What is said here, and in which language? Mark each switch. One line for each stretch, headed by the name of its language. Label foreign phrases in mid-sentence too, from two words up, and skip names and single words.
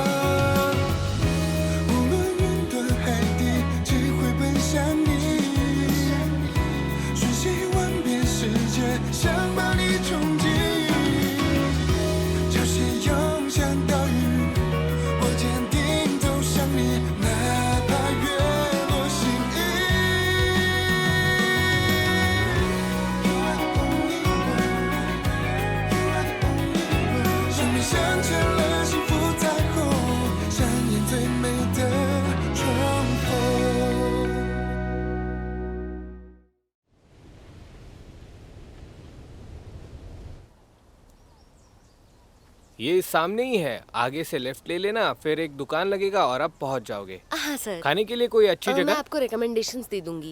Chinese: 无论云端海底，只会奔向你，瞬息万变世界，想把你冲击。潮汐涌向岛屿，我坚定走向你，哪怕月落心意。
English: You are the only one,
Chinese: you are the only one。生命镶嵌了幸福彩虹，上演最美的重逢。
Hindi: ये सामने ही है, आगे से लेफ्ट ले लेना, फिर एक दुकान लगेगा और आप पहुंच जाओगे। हाँ सर। खाने के लिए कोई अच्छी मैं जगह? आपको रिकमेंडेशंस दे दूंगी।